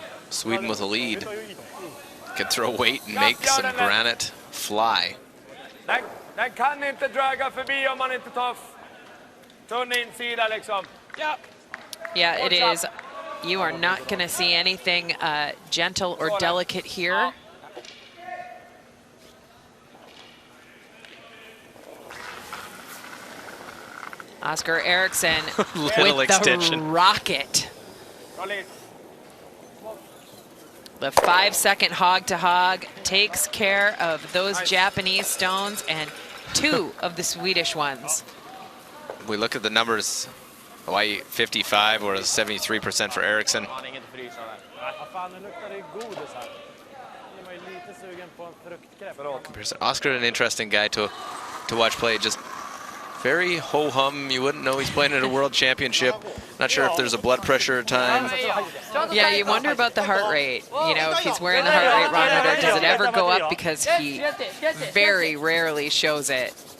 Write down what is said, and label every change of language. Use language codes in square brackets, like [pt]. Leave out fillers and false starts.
[en] Sweden with a lead. Can throw weight and make some granite fly. [sv] Den kan inte draga förbi om man inte tar Tunn insida liksom. Ja. [en] Yeah, it is. You are not going to see anything gentle or delicate here. Oscar Eriksen with extension. the rocket. The 5-second hog to hog takes care of those Japanese stones and 2 of the Swedish ones. We look at the numbers. Hawaii 55 or 73% for Eriksen. [sv] Fan, nu luktar det godis här. Nu är man ju lite sugen på en fruktkräft. [en] Oscar, an interesting guy to watch play. Just very ho-hum. You wouldn't know he's playing at a world championship. Not sure if there's a blood pressure time. Yeah, you wonder about the heart rate. You know, if he's wearing the heart rate monitor, does it ever go up? Because he very rarely shows it.